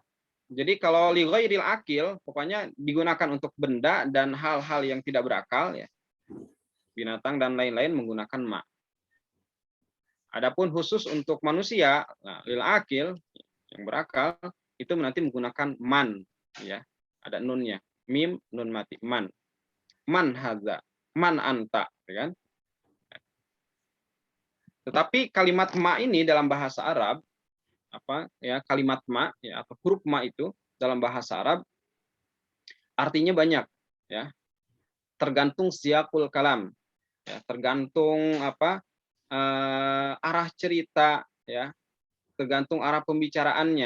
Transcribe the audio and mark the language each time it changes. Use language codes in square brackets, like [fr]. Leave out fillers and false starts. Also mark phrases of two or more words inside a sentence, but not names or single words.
[id] Jadi kalau [ar] لغير العاقل, [id] pokoknya digunakan untuk benda dan hal-hal yang tidak berakal ya. Binatang dan lain-lain menggunakan ma. Adapun khusus untuk manusia, nah, [ar] للعاقل [id] yang berakal itu nanti menggunakan man ya. Ada nunnya. Mim nun mati man. [ar] من هذا، من أنت, [id] ya kan? Tetapi kalimat ma ini dalam bahasa Arab kalimat ma ya, atau huruf ma itu dalam bahasa Arab artinya banyak ya. Tergantung [ar] سياق الكلام [id] ya, tergantung arah cerita ya, tergantung arah pembicaraannya.